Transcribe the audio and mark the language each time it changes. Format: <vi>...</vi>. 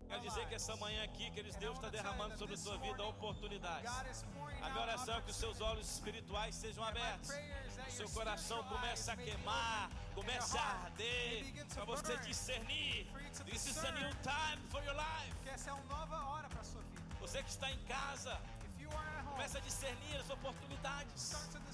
<pt>dizer que essa manhã aqui, queridos, Deus está derramando sobre a sua vida oportunidades. A minha oração é que os seus olhos espirituais sejam abertos, o seu coração comece a queimar, comece a arder, para você discernir.</pt> <en>This is a new time for your life.</en> <pt>Que essa é uma nova hora para a sua vida. Você que está em casa, comece a discernir as oportunidades.</pt>